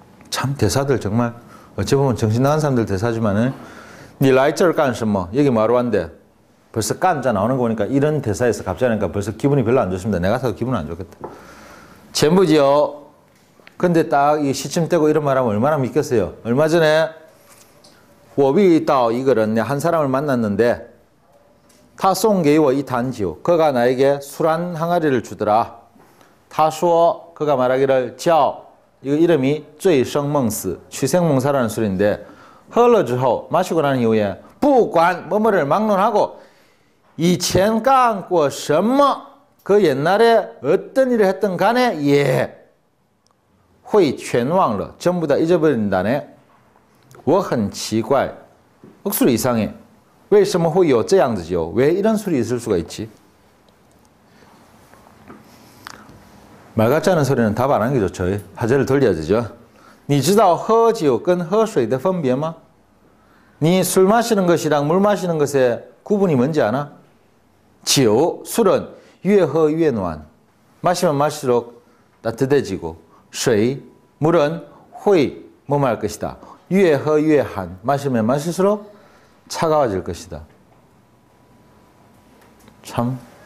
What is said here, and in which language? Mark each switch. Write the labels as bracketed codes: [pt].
[ko] 참 대사들 정말 어찌 보면 정신 나간 사람들 대사지만은 [zh] 你来这儿干什么? [ko] 여기 뭐하러 왔는데? 벌써 깐자 나오는 거 보니까 이런 대사에서 갑자기 하니까 벌써 기분이 별로 안 좋습니다. 내가 사도 기분 안 좋겠다. 전부지요. 근데 딱 이 시침 떼고 이런 말하면 얼마나 믿겠어요. 얼마 전에 [zh] 我遇到一个人, [ko] 한 사람을 만났는데 [zh] 他送给我一坛酒. [ko] 그가 나에게 술 한 항아리를 주더라. [zh] 他说 [ko] 그가 말하기를 叫 이거 이름이 醉生梦死 취생몽사라는 술인데 [zh] 喝了之后 [ko] 마시고 난 이후에 [zh] 不管 [ko] 뭐뭐를 막론하고 [zh] 以前干过什么 [ko] 그 옛날에 어떤 일을 했든 간에 예 [zh] 会全忘了 [ko] 전부 다 잊어버린다네. [zh] 我很奇怪 [ko] 억수로 이상해. [zh] 为什么会有这样子酒? [ko] 왜 이런 술이 있을 수가 있지? 말 같지 않은 소리는 답 안 하는 게 좋죠. 화제를 돌려야 되죠. [zh] 你知道喝酒跟喝水的分别吗? [ko] 니 술 마시는 것이랑 물 마시는 것의 구분이 뭔지 아나? [zh] 酒, [ko] 술은 [zh] 越喝越暖. [ko] 마시면 마실수록 따뜻해지고 水, 물은 会 뭐할 것이다. [zh] 越喝越寒. [ko] 마시면 마실수록 차가워질 것이다. 참